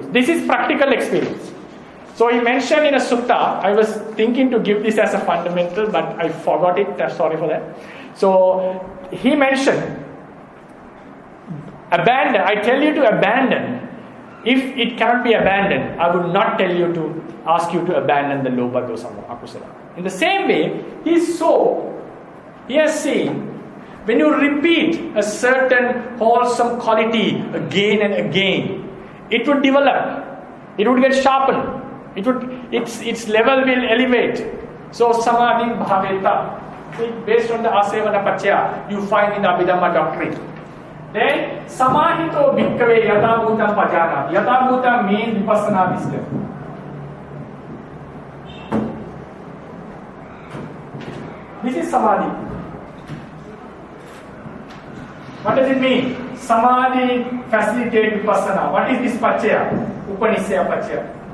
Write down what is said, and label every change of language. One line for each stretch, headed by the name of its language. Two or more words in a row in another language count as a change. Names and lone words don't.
English: This is practical experience. So he mentioned in a sutta, I was thinking to give this as a fundamental, but I forgot it, sorry for that. So he mentioned, abandon, I tell you to abandon. If it cannot be abandoned, I would not tell you to ask you to abandon the
Pali: lobha, dosa, akusala.
English: In the same way, he has seen, when you repeat a certain wholesome quality again and again, it would develop, it would get sharpened, its level will elevate. So
Pali: samadhi bhaveta,
English: based on the
Pali: asevana pachya,
English: you find in the Abhidhamma doctrine.
Pali: Then samahito bhikkave yata bhutam pajana. Yata bhutam
English: means vipassana wisdom. This is samadhi. What does it mean? Samadhi facilitates vipassana. What is this pachya?
Pali: Upanisya pachya.